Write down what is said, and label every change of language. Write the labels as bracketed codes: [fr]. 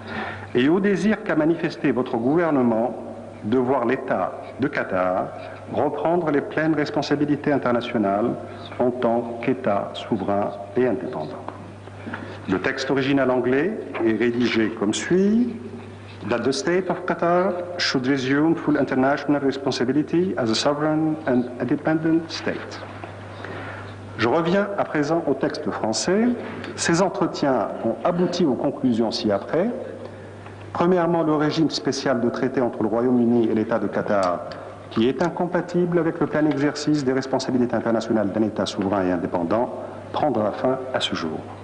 [fr] « Et au désir qu'a manifesté votre gouvernement de voir l'État de Qatar reprendre les pleines responsabilités internationales en tant qu'État souverain et indépendant. » Le texte original anglais est rédigé comme suit. [en] That the state of Qatar should resume full international responsibility as a sovereign and independent state. [fr] Je reviens à présent au texte français. Ces entretiens ont abouti aux conclusions ci-après. Premièrement, le régime spécial de traité entre le Royaume-Uni et l'État de Qatar, qui est incompatible avec le plein exercice des responsabilités internationales d'un État souverain et indépendant, prendra fin à ce jour.